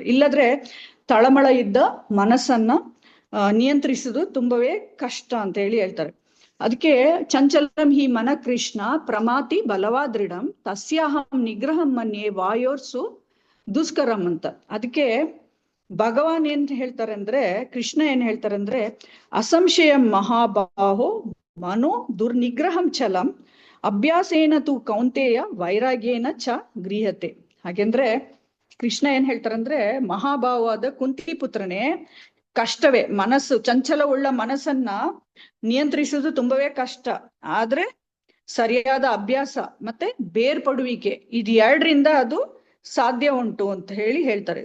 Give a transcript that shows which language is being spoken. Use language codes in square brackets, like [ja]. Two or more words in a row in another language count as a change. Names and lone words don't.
[kn] ಇಲ್ಲದ್ರೆ ತಳಮಳ ಇದ್ದ ಮನಸ್ಸನ್ನ ನಿಯಂತ್ರಿಸುವುದು ತುಂಬವೇ ಕಷ್ಟ ಅಂತ ಹೇಳಿ ಹೇಳ್ತಾರೆ. [sa] ಅದಕ್ಕೆ ಚಂಚಲಂ ಹಿ ಮನ ಕೃಷ್ಣ ಪ್ರಮಾತಿ ಬಲವಾ ದೃಢಂ ತಸ್ಯಾಹಂ ನಿಗ್ರಹಂ ಮನ್ಯೆ ವಾಯೋರ್ಸು ದುಷ್ಕರಂ ಅಂತ. [kn] ಅದಕ್ಕೆ ಭಗವಾನ್ ಏನ್ ಹೇಳ್ತಾರೆ ಅಂದ್ರೆ, ಕೃಷ್ಣ ಏನ್ ಹೇಳ್ತಾರೆ ಅಂದ್ರೆ, [sa] ಅಸಂಶಯಂ ಮಹಾಬಾಹೋ ಮನೋ ದುರ್ನಿಗ್ರಹಂ ಚಲಂ ಅಭ್ಯಾಸೇನ ತು ಕೌಂತೆಯ ವೈರಾಗ್ಯೇನ ಚ ಗೃಹತೆ. [kn] ಹಾಗೆಂದ್ರೆ ಕೃಷ್ಣ ಏನ್ ಹೇಳ್ತಾರಂದ್ರೆ, ಮಹಾಭಾವವಾದ ಕುಂತಿ ಪುತ್ರನೇ, ಕಷ್ಟವೇ, ಮನಸ್ಸು ಚಂಚಲವುಳ್ಳ ಮನಸ್ಸನ್ನ ನಿಯಂತ್ರಿಸುವುದು ತುಂಬವೇ ಕಷ್ಟ. ಆದ್ರೆ ಸರಿಯಾದ ಅಭ್ಯಾಸ ಮತ್ತೆ ಬೇರ್ಪಡುವಿಕೆ, ಇದು ಎರಡರಿಂದ ಅದು ಸಾಧ್ಯ ಉಂಟು ಅಂತ ಹೇಳ್ತಾರೆ.